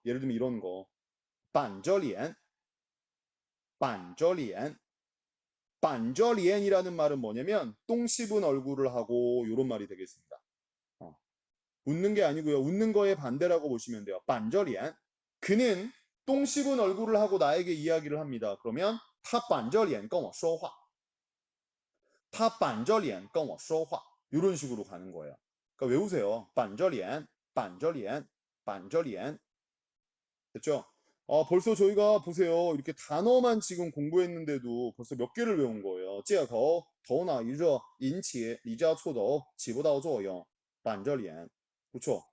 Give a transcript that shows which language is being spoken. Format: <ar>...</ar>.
<ko>예를 들면 이런 거.</ko> <zh>板着脸, 板着脸.</zh> <ko>板着脸이라는 말은 뭐냐면 똥 씹은 얼굴을 하고 이런 말이 되겠습니다. 웃는 게 아니고요. 웃는 거의 반대라고 보시면 돼요.</ko> <zh>板着脸.</zh> <ko>그는 똥 씹은 얼굴을 하고 나에게 이야기를 합니다. 그러면</ko> <zh>他板着脸跟我说话. 他板着脸跟我说话.</zh> <ko>이런 식으로 가는 거예요. 그러니까 외우세요.</ko> <zh>板着脸, 板着脸, 板着脸.</zh> <ko>됐죠? 벌써 저희가 보세요. 이렇게 단어만 지금 공부했는데도 벌써 몇 개를 외운 거예요.</ko> <zh>借口,头脑一热,引起离家出走,起不到作用,板着脸.</zh> <ko>그렇죠?</ko>